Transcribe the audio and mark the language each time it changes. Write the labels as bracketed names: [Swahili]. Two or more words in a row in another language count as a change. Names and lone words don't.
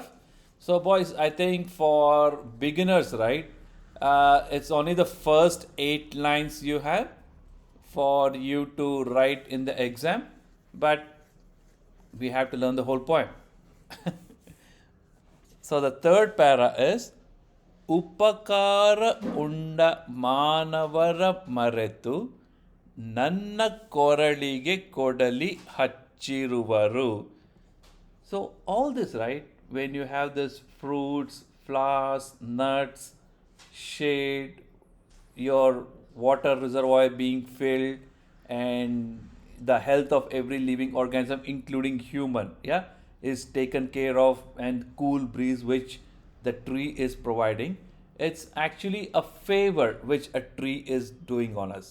[English] So boys, I think for beginners, right, it's only the first 8 lines you have for you to write in the exam, but we have to learn the whole poem. So the third para is [Kannada] ಉಪಕಾರ ಉಂಡ ಮಾನವರ ಮರೆತು ನನ್ನ ಕೊರಳಿಗೆ ಕೊಡಲಿ ಹಚ್ಚಿರುವರು. [English] So all this, right, when you have this fruits, flowers, nuts, shade, your water reservoir being filled, and the health of every living organism including human, yeah, is taken care of, and cool breeze which the tree is providing, it's actually a favor which a tree is doing on us.